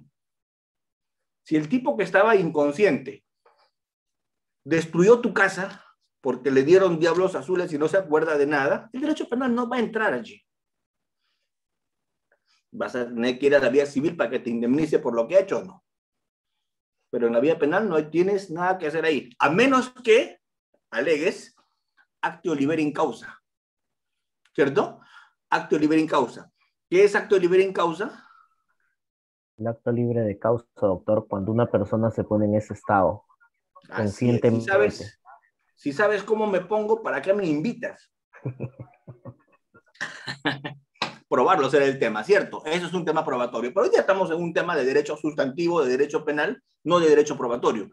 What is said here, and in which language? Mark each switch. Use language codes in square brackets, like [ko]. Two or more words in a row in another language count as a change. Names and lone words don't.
[es] Si el tipo que estaba inconsciente destruyó tu casa porque le dieron diablos azules y no se acuerda de nada, el derecho penal no va a entrar allí. Vas a tener que ir a la vía civil para que te indemnice por lo que ha hecho o no. Pero en la vía penal no tienes nada que hacer ahí, a menos que alegues [la] actio liberi in causa. ¿Cierto? Actio liberi in causa. [es] ¿Qué es [la] actio liberi in causa? [es] El acto libre de causa, doctor, cuando una persona se pone en ese estado, conscientemente. Si sabes cómo me pongo, ¿para qué me invitas? Probarlo será el tema, ¿cierto? Eso es un tema probatorio. Pero hoy ya estamos en un tema de derecho sustantivo, de derecho penal, no de derecho probatorio.